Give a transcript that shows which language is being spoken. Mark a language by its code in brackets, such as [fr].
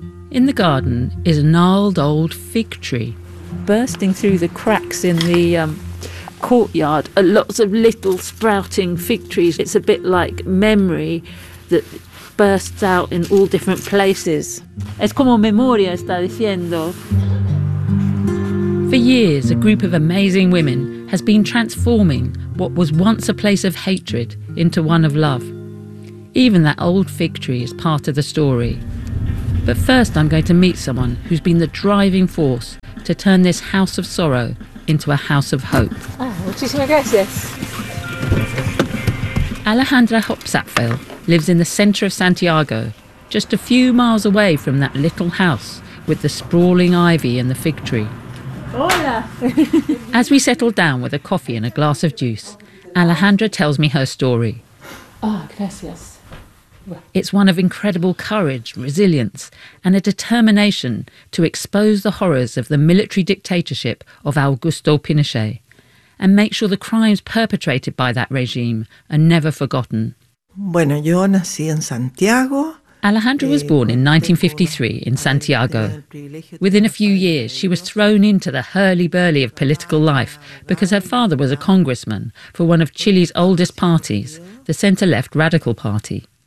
[en] In the garden is a gnarled old fig tree. Bursting through the cracks in the courtyard are lots of little sprouting fig trees. It's a bit like memory that bursts out in all different places. [es] Es como memoria, está diciendo. [en] For years, a group of amazing women has been transforming what was once a place of hatred into one of love. Even that old fig tree is part of the story. But first, I'm going to meet someone who's been the driving force to turn this house of sorrow into a house of hope. [es] Muchísimas gracias. [en] Alejandra Hopsatfeld lives in the centre of Santiago, just a few miles away from that little house with the sprawling ivy and the fig tree. [es] Hola. [en] As we settle down with a coffee and a glass of juice, Alejandra tells me her story. [es] Ah, gracias. [en] It's one of incredible courage, resilience, and a determination to expose the horrors of the military dictatorship of Augusto Pinochet and make sure the crimes perpetrated by that regime are never forgotten. [es] Bueno, yo nací en Santiago. [en] Alejandra was born in 1953 in Santiago. Within a few years, she was thrown into the hurly-burly of political life because her father was a congressman for one of Chile's oldest parties, the centre-left Radical Party.